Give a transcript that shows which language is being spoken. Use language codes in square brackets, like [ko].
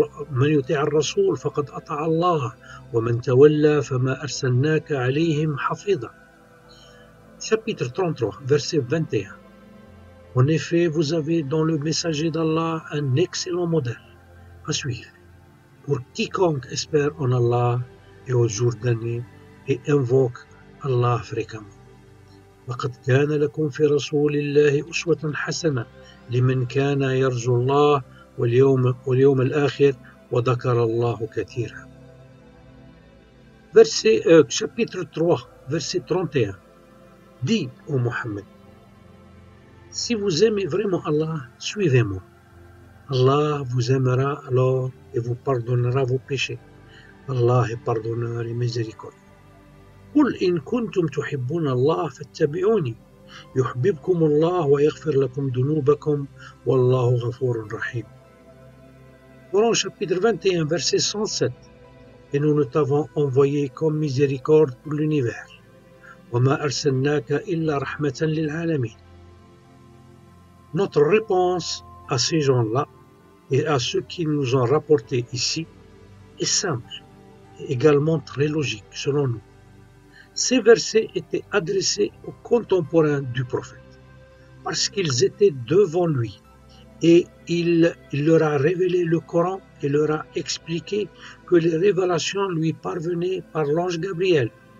[ar] من يطيع الرسول فقد أطاع الله ومن تولى فما أرسلناك عليهم حفيظا. [fr] Chapitre 33, verset 21. En effet, vous avez dans le messager d'Allah un excellent modèle à suivre pour quiconque espère en Allah et au jour dernier et invoque Allah fréquemment. [ar] لقد كان لكم في رسول الله أسوة حسنة لمن كان يرجو الله واليوم الآخر وذكر الله كثيرا. [fr] Chapitre 3, verset 31. Dis, ô Mohammed, si vous aimez vraiment Allah, suivez-moi. Allah vous aimera alors et vous pardonnera vos péchés. Allah est pardonneur et miséricordieux. [ar] قل إن كنتم تحبون الله فاتبعوني يحببكم الله ويغفر لكم ذنوبكم والله غفور رحيم. [fr] Coran chapitre 21 verset 107. Et nous ne t'avons envoyé comme miséricorde pour l'univers. [ar] وما أرسلناك إلا رحمة للعالمين. [fr] Notre réponse à ces gens-là et à ceux qui nous ont rapporté ici est simple et également très logique selon nous. Ces versets étaient adressés aux contemporains du prophète, parce qu'ils étaient devant lui, et il leur a révélé le Coran et leur a expliqué que les révélations lui parvenaient par l'ange Gabriel.